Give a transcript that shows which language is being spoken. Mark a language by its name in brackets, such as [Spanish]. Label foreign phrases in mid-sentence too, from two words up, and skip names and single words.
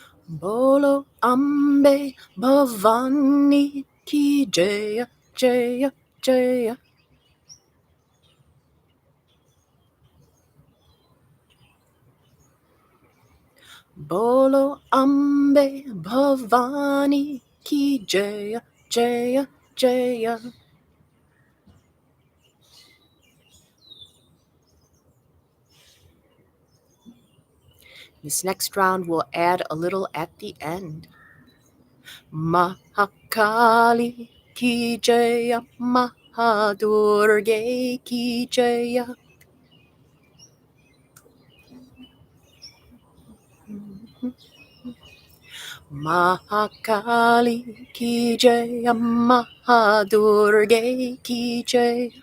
[Hindi] बोलो अम्बे भवानी की जय जय जय. बोलो अम्बे भवानी की जय जय जय. [English] This next round we'll add a little at the end. [Hindi] महाकाली की जय, महादुर्गे की जय. महाकाली की जय, महादुर्गे की जय.